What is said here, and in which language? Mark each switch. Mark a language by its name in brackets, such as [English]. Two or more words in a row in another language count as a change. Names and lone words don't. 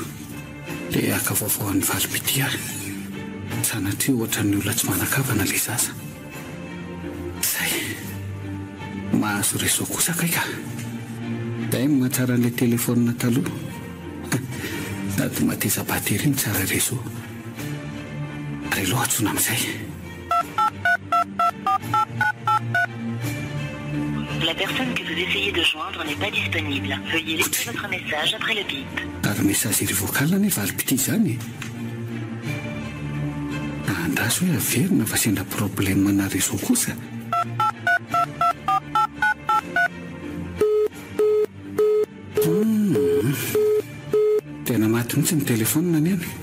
[Malagasy] Dia aka vaovao ny valipity ahy. Sanatria ohatran'ny olona tsy manakavana ilay zaza. Zay. Mahazo réseau kosa kai ka. Dia mahatsara an'ilay telefona taloha. Sady mateza batterie ny tsara réseau. Ary aloha atsona amin'izay. [French] La personne que vous essayez de joindre n'est pas disponible. Veuillez laisser votre message après le bip. [Malagasy] Ary [French] message vocal [Malagasy] ny valipity zany. Andraso hoe averina fa sendra problème na réseau kosa. Tena maty mihitsy ny telefona ny any.